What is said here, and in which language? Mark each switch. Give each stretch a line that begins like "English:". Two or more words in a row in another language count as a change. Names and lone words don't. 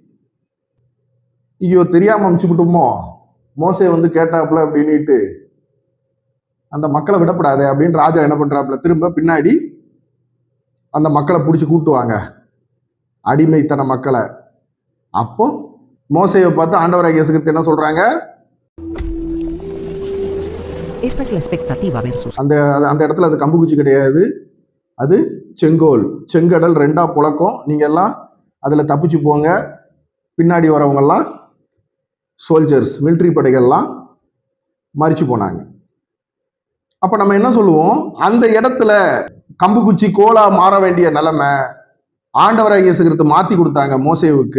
Tamil: ஐயோ தெரியாம அமுச்சுக்கிட்டோமோ, மோசே வந்து கேட்டாப்புல அப்படின்னுட்டு அந்த மக்களை விடப்படாது அப்படின்னு ராஜா என்ன பண்றாப்புல, திரும்ப பின்னாடி அந்த மக்களை பிடிச்சி கூட்டுவாங்க, அடிமைத்தன மக்களை. அப்போ மோசேயை பார்த்து ஆண்டவராகிய இயேசு கிறிஸ்து என்ன சொல்றாங்க,
Spanish: Esta es la expectativa versus.
Tamil: அந்த இடத்துல அது கம்புக்குச்சி கிடையாது, அது செங்கோல். செங்கடல் ரெண்டா புழக்கம், நீங்க எல்லாம் அதுல தப்பிச்சு போங்க. பின்னாடி வரவங்க எல்லாம்
English: soldiers, military
Tamil: படைகள்லாம் மறிச்சு போனாங்க. அப்ப நம்ம என்ன சொல்லுவோம், அந்த இடத்துல கம்புக்குச்சி கோலா மாற வேண்டிய நிலைமை ஆண்டவராகிய இயேசு கிறிஸ்து மாத்தி கொடுத்தாங்க மோசேவுக்கு.